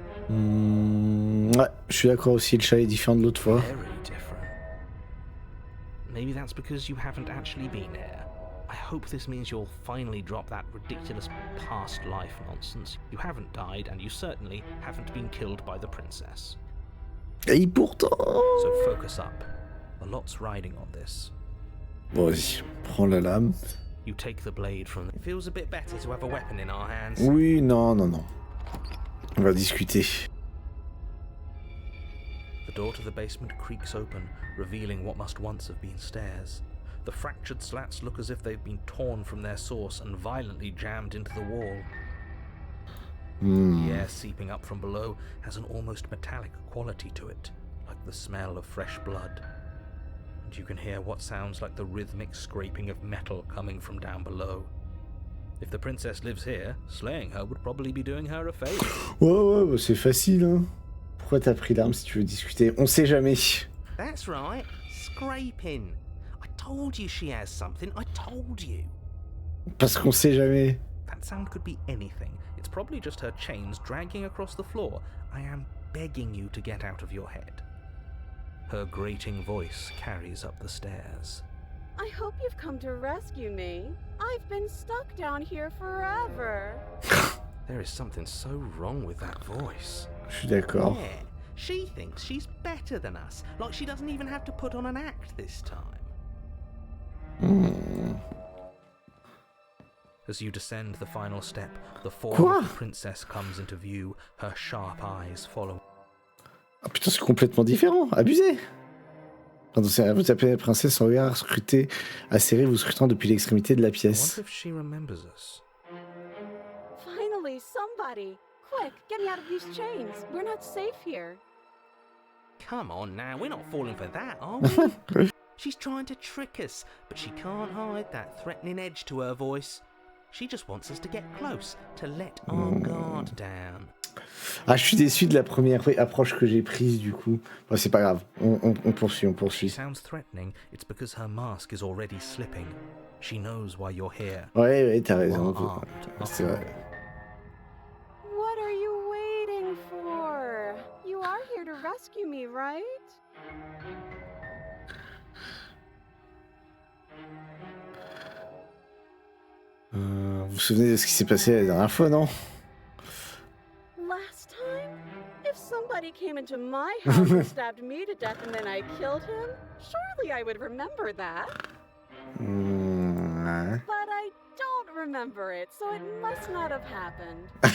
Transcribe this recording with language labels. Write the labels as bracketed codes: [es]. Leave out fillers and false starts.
[fr] Ouais, je suis d'accord aussi, le chat est différent de l'autre fois. [en] Very different. Maybe that's because you haven't actually been here. I hope this means you'll finally drop that ridiculous past life nonsense. You haven't died, and you certainly haven't been killed by the princess. [fr] Et pourtant... [en] So focus up. A lot's riding on this. [fr] Bon, vas-y, prends la lame. [en] You take the blade from... It feels a bit better to have a weapon in our hands. [fr] Oui, non. On va discuter. [en] The door to the basement creaks open, revealing what must once have been stairs. The fractured slats look as if they've been torn from their source and violently jammed into the wall. The air seeping up from below has an almost metallic quality to it, like the smell of fresh blood. And you can hear what sounds like the rhythmic scraping of metal coming from down below. If the princess lives here, slaying her would probably be doing her a favor. [fr] Ouais, bah c'est facile, hein. Pourquoi t'as pris l'arme si tu veux discuter? On sait jamais. [en] That's right, scraping. I told you she has something, I told you. [fr] Parce qu'on sait jamais. [en] That sound could be anything. It's probably just her chains dragging across the floor. I am begging you to get out of your head. Her grating voice carries up the stairs. I hope you've come to rescue me. I've been stuck down here forever. There is something so wrong with that voice. [fr] Je suis d'accord. [en] Yeah, she thinks she's better than us, like she doesn't even have to put on an act this time. As you descend the final step, the form of the princess comes into view, her sharp eyes follow. [fr] Ah putain, c'est complètement différent. Abusé. Pardon, vous tapez la princesse, son regard scruté, acéré, vous scrutant depuis l'extrémité de la [en] I [fr] pièce. [en] wonder if she remembers us. Finally, somebody! Quick, get me out of these chains. We're not safe here. Come on now, we're not falling for that, are we? She's trying to trick us, but she can't hide that threatening edge to her voice. She just wants us to get close, to let our guard down. [fr] Ah, je suis déçu de la première approche que j'ai prise du coup. Bon, c'est pas grave, on poursuit. [en] She sounds threatening, it's because her mask is already slipping. She knows why you're here. [fr] Ouais, t'as raison. C'est vrai. [en] What are you waiting for? You are here to rescue me, right? [fr] Vous vous souvenez de ce qui s'est passé la dernière fois, non? [en] Last time? If somebody came into my house and stabbed me to death and then I killed him, surely I would remember that. [fr] Ouais. [en] But I don't remember it, so it must not have happened.